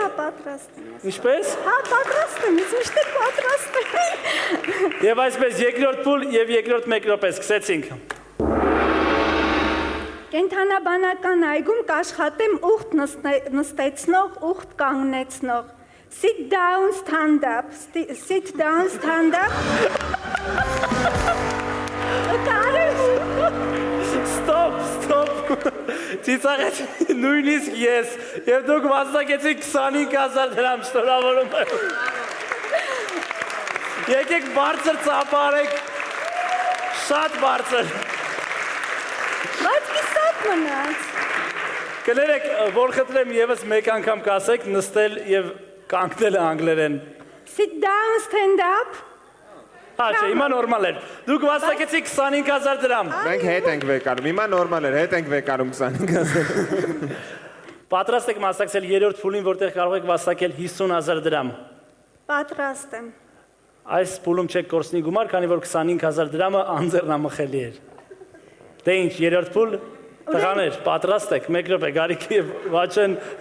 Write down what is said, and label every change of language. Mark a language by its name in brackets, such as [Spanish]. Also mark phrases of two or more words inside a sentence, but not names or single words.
[Armenian] Հա, պատրաստ եմ։ Ինչպես։ Հա, պատրաստ եմ, միշտ էլ պատրաստ եմ։ Եվ այսպես երկրորդ փուլ եւ երկրորդ 1 րոպե սկսեցինք։ Կենթանաբանական այգում կաշխատեմ ուխտ նստեցնող, ուխտ կանգնեցնող։ [English] Sit down, stand up. Sit down, stand up. Stop. [Armenian] Ծիծաղեց նույնիսկ ես եւ դուք մասնակեցիք 25000 դրամ, շնորհավորում եմ։ Եկեք բարձր ծափարեք։ Շատ բարձր։ Բայց կիսատ մնաց։ Կներեք, որ խնդրեմ եւս մեկ անգամ կասեք նստել եւ կանգնել անգլերեն։ [English] Sit down, stand up. [Armenian] Չէ, հիմա նորմալ էր։ Դուք վաստակեցիք 25000 դրամ։ Մենք հետ ենք վեկանում, հիմա նորմալ էր, հետ ենք վեկանում 25000։ Պատրաստ եք մասնակցել երրորդ փուլին, որտեղ կարող եք վաստակել 50000 դրամ։ Պատրաստ եմ։ Այս փուլում չեք կորցնի գումար, քանի որ 25000 դրամը անձեռնամխելի էր։ Դե ինչ, երրորդ փուլ, տղաներ, պատրաստ եք, 1 րոպե, Գարիկի եւ Վաչեն։